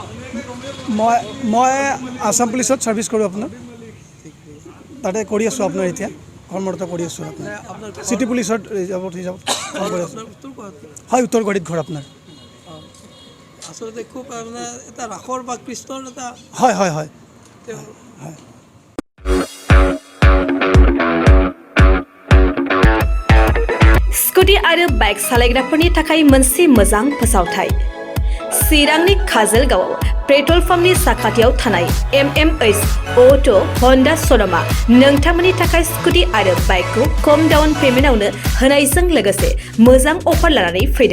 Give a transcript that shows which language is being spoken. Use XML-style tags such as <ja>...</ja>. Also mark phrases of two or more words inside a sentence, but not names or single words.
<as>মই আসাম পুলিচত ছাৰ্ভিচ কৰোঁ আপোনাৰ, তাতে কৰি আছোঁ আপোনাৰ এতিয়া কৰ্মৰত কৰি আছোঁ আপোনাৰ চিটি পুলিচত ৰিজাৰ্ভত কাম কৰি আছোঁ। হয়, উত্তৰ গুৱাহাটীত ঘৰ আপোনাৰ। আচলতে খুব মানে এটা ৰাসৰ বা কৃষ্ণৰ এটা হয় হয় হয় হয়।</as> <brx>स्कुटि आरो बाइक सालायग्राफोरनि थाखाय मोनसे मोजां फोसावथाय। चिरांनि काजलगावआव पेट्रल पाम्पनि साखाथियाव थानाय MMH अटो हन्डा श'रुमआ नोंथांमोननि थाखाय स्कुटि आरो बाइकखौ खम</brx> <en>down paymentआवनो</en> <brx>होनायजों लोगोसे मोजां अफार लानानै फैदों।</brx>